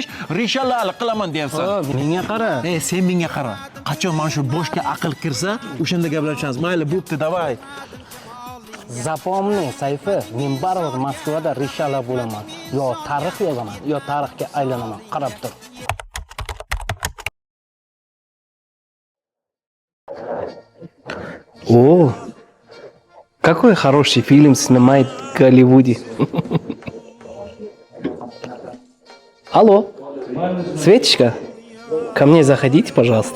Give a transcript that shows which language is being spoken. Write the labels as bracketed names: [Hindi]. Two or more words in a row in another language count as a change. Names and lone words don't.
[Uzbek] Rishalalik qilaman deyapsan. Menga qara. Sen menga qara. Qachon mana shu boshga aql kirsa, o'shanda gaplashamiz. Mayli, bo'pti, davay. Zapomni, Sayfi, men baribir Moskvada rishala bo'laman. Yo tarix yozaman, yo tarixga aylanaman. Qarab tur. [Russian] О, какой хороший фильм снимает в Голливуде. Алло, Светочка, ко мне заходите, пожалуйста.